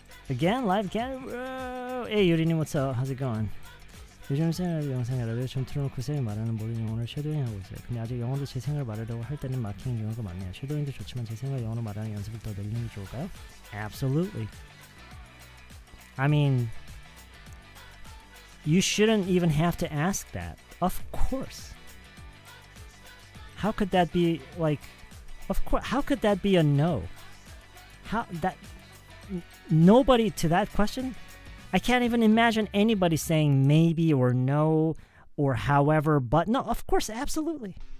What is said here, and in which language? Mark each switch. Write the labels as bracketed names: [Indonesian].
[English] Again, live again. Hey, 유리님, what's up? How's it going? [Korean] 요즘 생활 영상에 라디오 좀 틀어놓고서 말하는 모든 영어를 쉐도잉하고 있어요. 근데 아직 영어로 제 생각을 말하려고 할 때는 막히는 경우가 많네요. 쉐도잉도 좋지만 제 생각을 영어로 말하는 연습을 더 늘리는 게 좋을까요? [English] Absolutely. I mean, you shouldn't even have to ask that. Of course. How could that be like? Of course. How could that be a no? How that? Nobody to that question. I can't even imagine anybody saying maybe or no or however, but no, of course, absolutely.